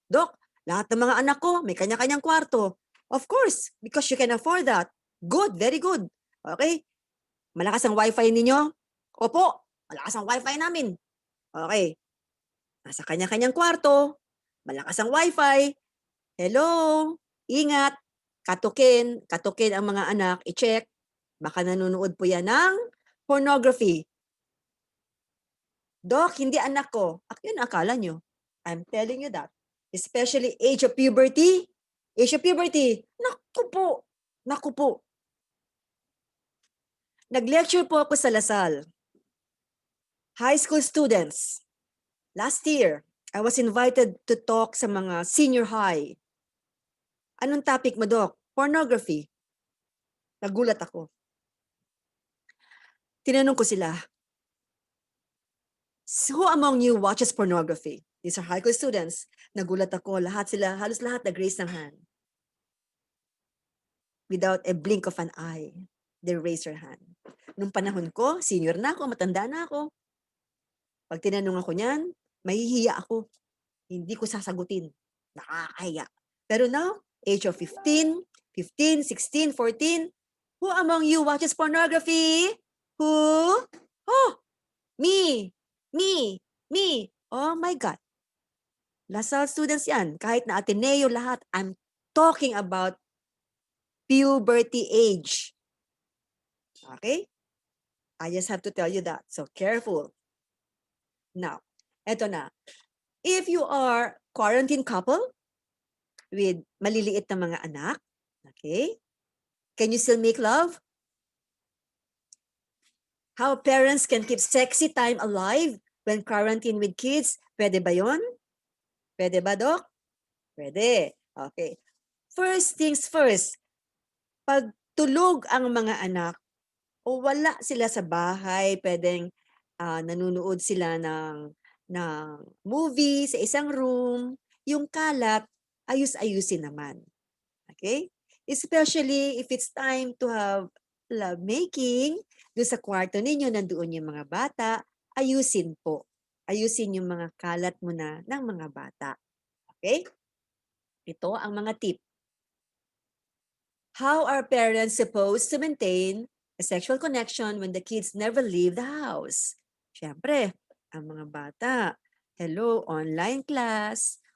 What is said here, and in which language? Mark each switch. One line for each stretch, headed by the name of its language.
Filipino: Doc, lahat ng mga anak ko, may kanya-kanyang kwarto.
English: Of course, because you can afford that. Good, very good. Okay?
Filipino: Malakas ang wifi ninyo? Opo, malakas ang wifi namin. Okay. Nasa kanya-kanyang kwarto, malakas ang wifi. Hello, ingat. Katukin ang mga anak, i-check. Baka nanonood po yan ng pornography. Doc, hindi anak ko. Yun akala nyo.
English: I'm telling you that. Especially age of puberty. Age of puberty.
Filipino: Naku po. Naku po. Nag-lecture po ako sa Lasal.
English: High school students. Last year, I was invited to talk
Filipino: sa mga senior high. Anong topic mo, Doc?
English: Pornography.
Filipino: Nagulat ako. Tinanong ko sila,
English: who among you watches pornography? These are high school students.
Filipino: Nagulat ako. Lahat sila, halos lahat nag-raise ng hand.
English: Without a blink of an eye, they raise their hand.
Filipino: Nung panahon ko, senior na ako, matanda na ako. Pag tinanong ako niyan, mahihiya ako. Hindi ko sasagutin. Nakakahiya.
English: Pero now, age of 15, 16, 14, who among you watches pornography? Who? Oh, me, me. Oh my God.
Filipino: Lasal students yan. Kahit na Ateneo lahat,
English: I'm talking about puberty age. Okay? I just have to tell you that. So careful. Now,
Filipino: eto na.
English: If you are quarantine couple with
Filipino: maliliit na mga anak,
English: okay? Can you still make love? How parents can keep sexy time alive when quarantine with kids?
Filipino: Pwede ba yon? Pwede ba, Doc? Pwede. Okay. First things first, pag tulog ang mga anak o wala sila sa bahay, pwedeng nanonood sila ng movie sa isang room, yung kalat, ayus-ayusin naman. Okay?
English: Especially if it's time to have love making,
Filipino: doon sa kwarto ninyo, nandoon yung mga bata, ayusin po. Ayusin yung mga kalat mo na ng mga bata. Okay? Ito ang mga tip.
English: How are parents supposed to maintain a sexual connection when the kids never leave the house?
Filipino: Siyempre, ang mga bata, hello, online class.